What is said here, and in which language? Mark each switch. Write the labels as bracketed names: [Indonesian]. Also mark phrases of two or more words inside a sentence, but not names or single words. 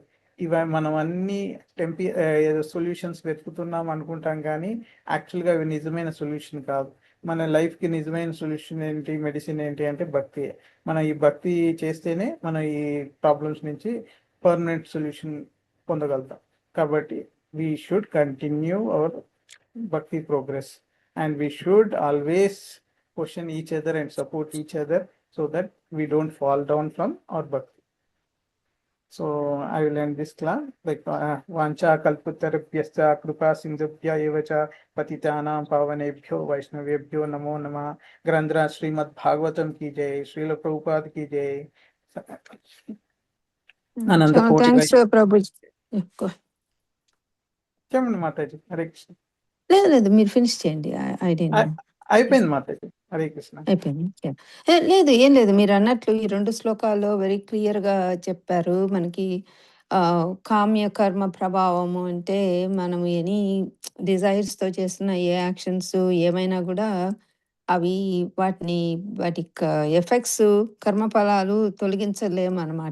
[Telugu] మనం అన్ని ఏదో సొల్యూషన్స్ వెతుకుతున్నాం అనుకుంటాం కానీ యాక్చువల్గా అవి నిజమైన సొల్యూషన్ కాదు. మన లైఫ్కి నిజమైన సొల్యూషన్ ఏంటి, మెడిసిన్ ఏంటి అంటే భక్తి. మనం ఈ భక్తి చేస్తేనే మనం ఈ ప్రాబ్లమ్స్ నుంచి [English] permanent solution [Telugu] పొందగలుగుతాం. [English] కాబట్టి we should continue our bhakti progress, and we should always question each other and support each other so that we don't fall down from our bhakti. So I will end this class like [Sanskrit] वाञ्छा कल्पतरुभ्यश्च कृपा सिन्धुभ्य एव च पतितानां पावनेभ्यो वैष्णवेभ्यो नमो नमः. [Hindi] ग्रन्द्र श्रीमद् भागवतम् की जय, श्रील प्रभुपाद की जय. Ananda Koti [Telugu] థ్యాంక్స్ ప్రభుజీ. ఎక్కువ చెప్పండి మాతాజీ. హరే కృష్ణ. లేదు లేదు, మీరు ఫినిష్ చేయండి. అయిపోయింది మాతాజీ. హరే కృష్ణ. అయిపోయింది. లేదు ఏం లేదు, మీరు అన్నట్లు ఈ 2 శ్లోకాల్లో [English] very clear [Telugu] గా చెప్పారు మనకి. కామ్య కర్మ ప్రభావము అంటే మనం [English] any desires [Telugu] తో చేస్తున్న ఏ యాక్షన్స్ ఏమైనా కూడా అవి వాటి ఎఫెక్ట్స్ కర్మఫలాలు తొలగించలేము అన్నమాట.